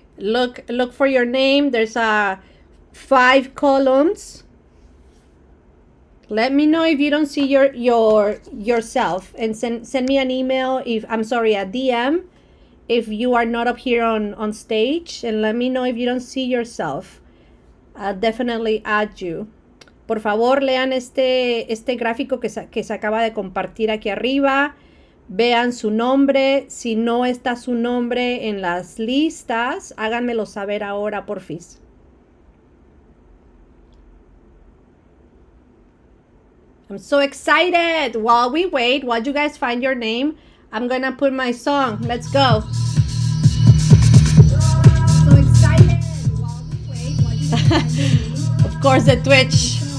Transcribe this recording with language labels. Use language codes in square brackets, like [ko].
[en] Look for your name. There's 5 columns. Let me know if you don't see yourself, and send me an email, a DM, if you are not up here on stage, and let me know if you don't see yourself. I'll definitely add you. [es] Por favor, lean este gráfico que se acaba de compartir aquí arriba. Vean su nombre. Si no está su nombre en las listas, háganmelo saber ahora, porfis. [en] I'm so excited. While we wait, while you guys find your name, I'm gonna put my song. Let's go. So excited. While we wait, what do you think? Of course, the Twitch.